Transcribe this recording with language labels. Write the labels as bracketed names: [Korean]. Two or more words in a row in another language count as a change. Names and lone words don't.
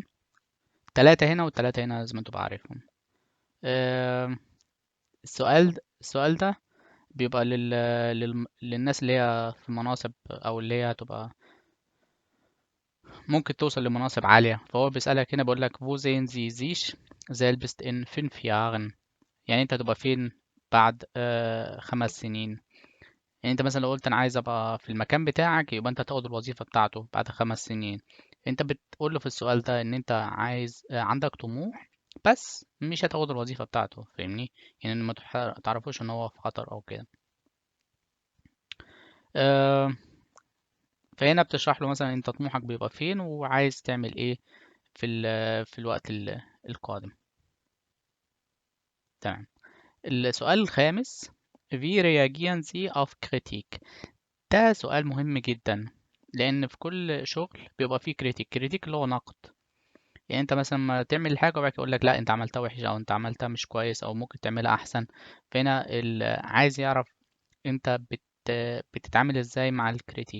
[Arabic] 3 هنا و3 هنا لازم تبقى عارفهم. آه، السؤال ده بيبقى للناس اللي هي في مناصب، او اللي هي هتبقى ممكن توصل لمناصب عالية. فهو بيسألك هنا، بيقول لك [German] wo sehen Sie sich selbst in 5 Jahren؟ [Arabic] يعني انت هتبقى فين بعد 5 سنين. يعني انت مثلا لو قلت انا عايز ابقى في المكان بتاعك، يبقى انت تاخد الوظيفة بتاعته بعد 5 سنين. انت بتقول له في السؤال ده ان انت عايز عندك طموح، بس مش هتاخد الوظيفة بتاعته، فاهمني؟ يعني ما تعرفوش ان هو في خطر او كده. آه، فهنا بتشرح له مثلا انت طموحك بيبقى فين، وعايز تعمل ايه في الوقت القادم. تمام. السؤال الخامس: [German] Wie reagieren Sie auf Kritik؟ [Arabic] ده سؤال مهم جدا، لأن في كل شغل بيبقى فيه كريتيك. كريتيك اللي هو نقد. يعني انت مثلا ما تعمل حاجة وبعد كده يقول لك لا انت عملتها وحش، او انت عملتها مش كويس، او ممكن تعملها احسن. فهنا عايز يعرف انت بتتعامل ازاي مع الكريتيك.